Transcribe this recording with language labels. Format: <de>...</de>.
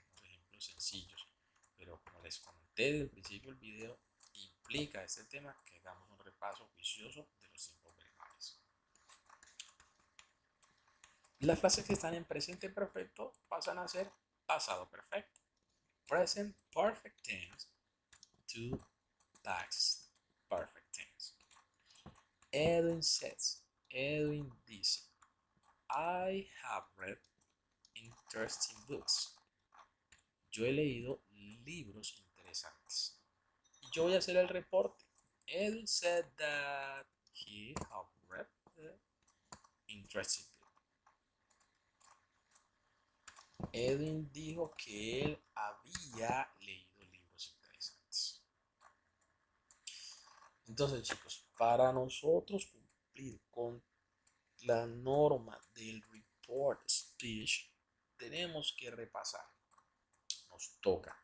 <es>Ejemplos sencillos. Pero como les comenté desde el principio del video, implica este tema que hagamos un repaso juicioso de los tiempos verbales. Las frases que están en presente perfecto pasan a ser pasado perfecto.</es> <en>Present perfect tense to past perfect tense. Edwin says,</en> <es>Edwin dice,</es> <en>I have read interesting books.</en> <es>Yo he leído libros interesantes. Y yo voy a hacer el reporte.</es> <en>Edwin said that he have read interesting books.</en> <es>Edwin dijo que él había leído libros interesantes. Entonces, chicos, para nosotros cumplir con la norma del report speech, tenemos que repasar. Nos toca.</es>